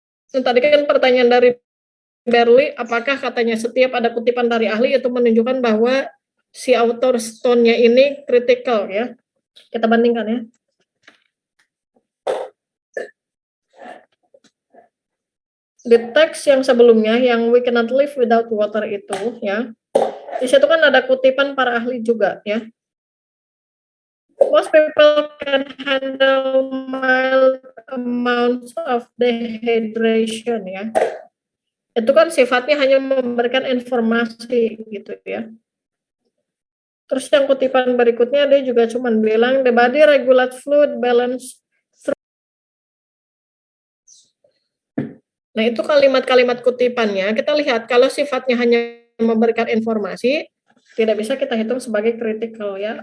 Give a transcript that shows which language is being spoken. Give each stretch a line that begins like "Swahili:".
Indonesian: Nah, tadi kan pertanyaan dari Barley, apakah katanya setiap ada kutipan dari ahli itu menunjukkan bahwa si author tone-nya ini critical ya. Kita bandingkan ya. Di teks yang sebelumnya yang
English: we cannot live without water
Indonesian: itu ya, di situ kan ada kutipan para ahli juga ya.
English: Most people can handle mild amounts of dehydration ya.
Indonesian: Itu kan sifatnya hanya memberikan informasi gitu ya. Terus yang kutipan berikutnya dia juga cuma bilang
English: the body regulate fluid balance.
Indonesian: Nah, itu kalimat-kalimat kutipannya, kita lihat kalau sifatnya hanya memberikan informasi, tidak bisa kita hitung sebagai critical ya.